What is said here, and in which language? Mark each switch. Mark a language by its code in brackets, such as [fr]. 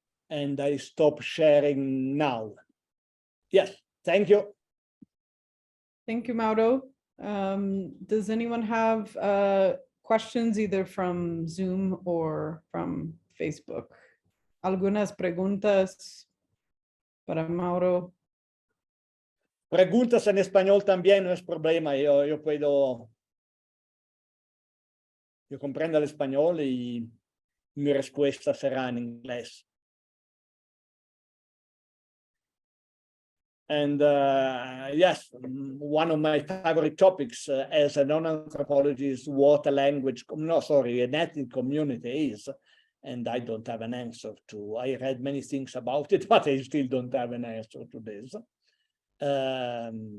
[en] And I stop sharing now. Yes, thank you. Thank you, Mauro. Does anyone have questions either from Zoom or from Facebook? [es] ¿Algunas preguntas para Mauro? Preguntas en español también no es problema. Yo comprendo el español y mi respuesta será en inglés. [en] And yes, one of my favorite topics as a non-anthropologist is what an ethnic community is. And I don't have an answer to. I read many things about it, but I still don't have an answer to this.